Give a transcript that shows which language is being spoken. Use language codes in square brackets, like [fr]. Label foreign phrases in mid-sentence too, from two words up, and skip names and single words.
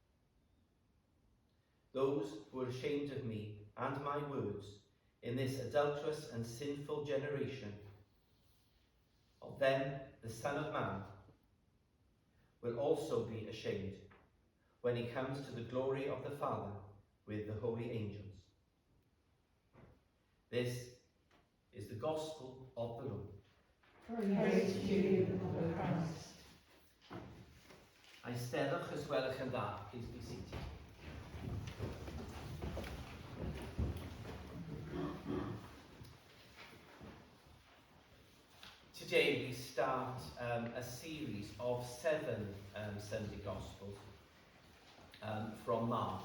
[en] Those who are ashamed of me and my words in this adulterous and sinful generation, of them the Son of Man will also be ashamed when he comes to the glory of the Father with the holy angels. This is the gospel of the Lord. Praise to you, O Christ. [cy] Eisteddwch os gwelwch yn dda, [en] please be seated. Today we start a series of 7 Sunday Gospels from Mark.